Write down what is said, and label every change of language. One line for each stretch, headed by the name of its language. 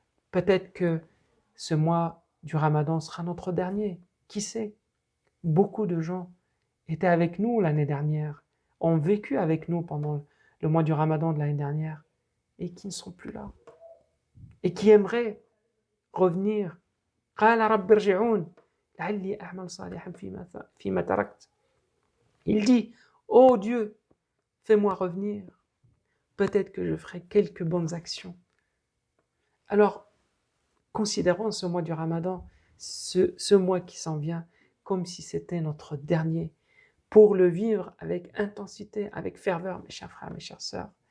French: Peut-être que ce mois du Ramadan sera notre dernier. Qui sait? Beaucoup de gens étaient avec nous l'année dernière, ont vécu avec nous pendant le mois du Ramadan de l'année dernière et qui ne sont plus là et qui aimeraient revenir.
Arabic: قال رب ارجعون لعلي أعمل صالحا فيما تركت.
French: Il dit, oh Dieu, fais-moi revenir. Peut-être que je ferai quelques bonnes actions. Alors, considérons ce mois du Ramadan, ce mois qui s'en vient, comme si c'était notre dernier, pour le vivre avec intensité, avec ferveur, mes chers frères, mes chères sœurs.